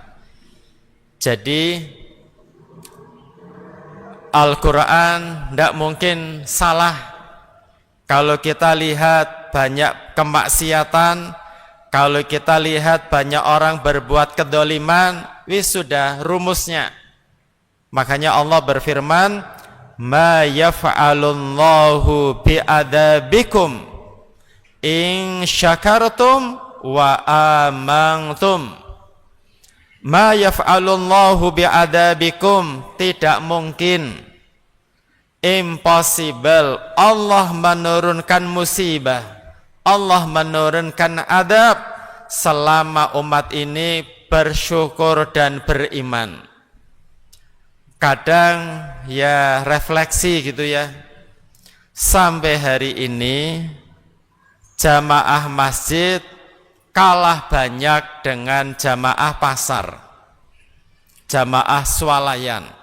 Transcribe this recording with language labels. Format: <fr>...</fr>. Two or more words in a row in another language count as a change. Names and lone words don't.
<id>Jadi Al-Quran tidak mungkin salah. Kalau kita lihat banyak kemaksiatan, kalau kita lihat banyak orang berbuat kedoliman, wis sudah rumusnya. Makanya Allah berfirman,</id> <ar>ما يفعل الله بعذابكم إن شكرتم وآمنتم. ما يفعل الله بعذابكم,</ar> <id>tidak mungkin, impossible, Allah menurunkan musibah, Allah menurunkan adab selama umat ini bersyukur dan beriman. Kadang ya refleksi gitu ya, sampai hari ini jamaah masjid kalah banyak dengan jamaah pasar, jamaah swalayan.</id>